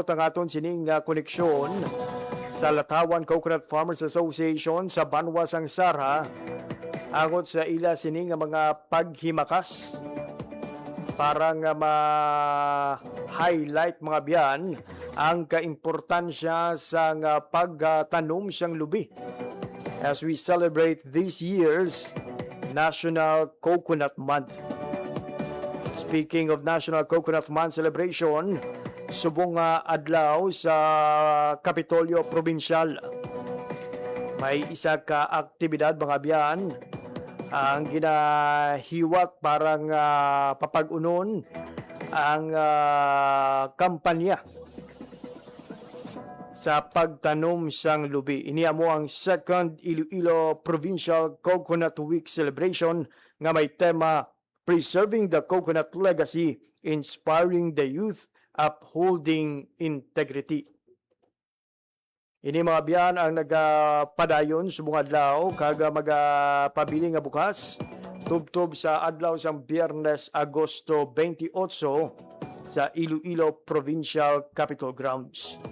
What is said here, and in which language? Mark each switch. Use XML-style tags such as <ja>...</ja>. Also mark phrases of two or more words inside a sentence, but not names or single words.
<hil>ang aton sining nga koneksyon sa Latawan Coconut Farmers Association sa Banwa sang Sara angot sa ila sining nga mga paghimakas para nga ma-highlight mga biyan ang kaimportansya sa nga pagtanom siyang lubi</hil> <en>as we celebrate this year's National Coconut Month. Speaking of National Coconut Month celebration,</en> <hil>subong adlaw sa Kapitolyo Provincial. May isa ka aktibidad mga biyan ang ginahiwat parang papag-unon ang kampanya sa pagtanom sang lubi. Iniya mo ang second Iloilo Provincial Coconut Week celebration nga may tema Preserving the Coconut Legacy, Inspiring the Youth, Upholding Integrity. Ini mga biyan ang nagapadayon subong adlaw kag magapabili nga bukas tubtob sa adlaw sang Biyernes, Agosto 28 sa Iloilo Provincial Capitol Grounds.</hil>